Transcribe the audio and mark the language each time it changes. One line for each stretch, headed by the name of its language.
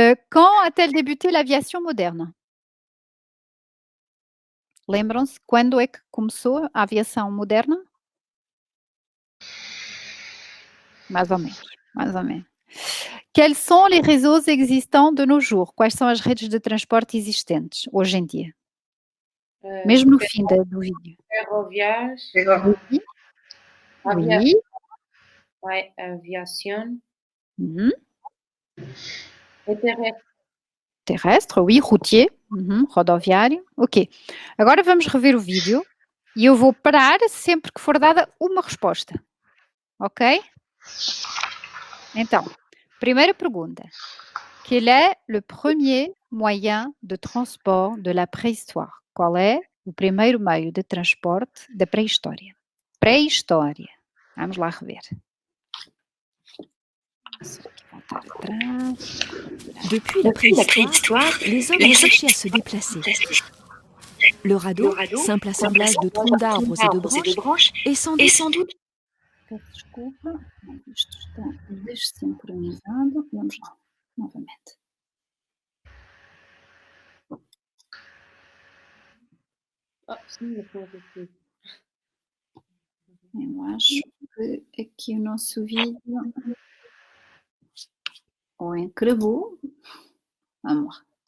French: Quand a-t-elle débuté l'aviation moderne?
Portuguese: Lembram-se quando é que começou a aviação moderna?
French: Mais ou menos, mais ou menos. Quels sont les réseaux existants de nos jours?
Portuguese: Quais são as redes de transporte existentes hoje em dia? Mesmo no fim do vídeo. Ferroviários.
French: Oui. Avia- Oui. Ouais, aviation. Mhm. Et terrestre. Terrestre, oui. Routier.
Portuguese: Rodoviário.
French: Ok.
Portuguese: Agora vamos rever o vídeo e eu vou parar sempre que for dada uma resposta. Ok? Então, primeira pergunta.
French: Quel est le premier moyen de transport de la préhistoire?
Portuguese: Qual é o primeiro meio de transporte da pré-história? Pré-história. Vamos lá rever. Só aqui voltar atrás.
French: Depuis la préhistoire, les hommes ont cherché à se déplacer. Le radeau, simple assemblage de troncs d'arbres et de branches, est sans doute
Portuguese: Peço desculpa, isto está desincronizado. Vamos lá, novamente. Eu acho que aqui o nosso vídeo ou encravou. Vamos lá.